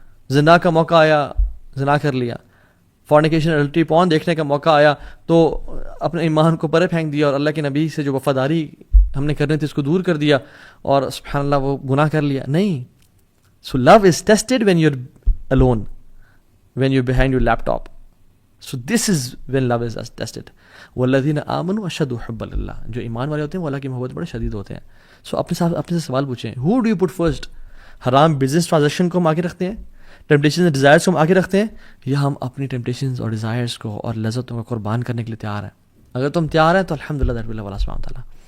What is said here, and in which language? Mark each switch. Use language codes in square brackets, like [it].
[ur] زنا کا موقع آیا, زنا کر لیا. فورنیکیشن الٹری پون دیکھنے کا موقع آیا تو اپنے ایمان کو پرے پھینک دیا اور اللہ کے نبی سے جو وفاداری ہم نے کرنی تھی اس کو دور کر دیا اور سبحان اللہ وہ گناہ کر لیا. نہیں. [en] So love is tested when you are alone, when you're behind your laptop. So this is when love is tested. [ar] والذین آمنوا اشد حبا للہ, [ur] جو ایمان والے ہوتے ہیں وہ اللہ کی محبت بڑے شدید ہوتے ہیں. سو اپنے سے سوال پوچھیں, [en] who do you put first؟ [ur] حرام بزنس ٹرانزیکشن کو ہم آگے رکھتے ہیں, ٹیمپٹیشنز اور ڈیزائرس کو ہم آگے رکھتے ہیں, یا ہم اپنی ٹیمپٹیشنز اور ڈیزائرس کو اور لذتوں کو قربان کرنے کے لیے تیار ہیں؟ اگر تم تیار ہیں تو الحمدللہ دیٹ ول اللہ سبحانہ وتعالیٰ.